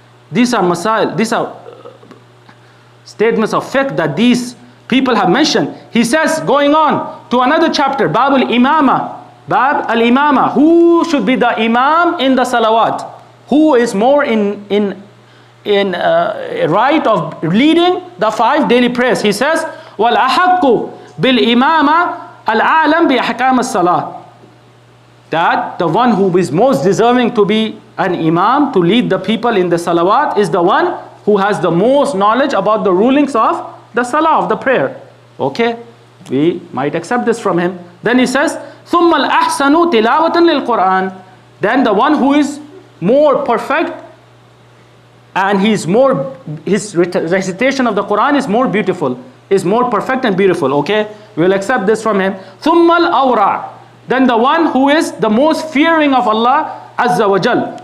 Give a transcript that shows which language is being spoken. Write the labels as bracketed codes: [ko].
[en] These are masail, these are statements of fiqh that these people have mentioned. He says, going on to another chapter, Bab al-Imama. Bab al-Imama. Who should be the Imam in the salawat? Who is more in right of leading the 5 daily prayers? He says, [ar] وَالْأَحَقُّ بِالْإِمَامَ الْأَعْلَمْ بِأَحْكَامِ الصَّلَاةِ. [en] That the one who is most deserving to be an Imam, to lead the people in the salawat, is the one who has the most knowledge about the rulings of the salah, of the prayer. Okay, we might accept this from him. Then he says, [ar] ثُمَّ الْأَحْسَنُ تِلَاوَةً لِلْقُرْآنِ. [en] Then the one who is more perfect and his recitation of the Quran is more beautiful, is more perfect and beautiful. Okay, we will accept this from him. [ar] ثُمَّ الْأَوْرَعِ. [en] Then the one who is the most fearing of Allah Azza wa Jal.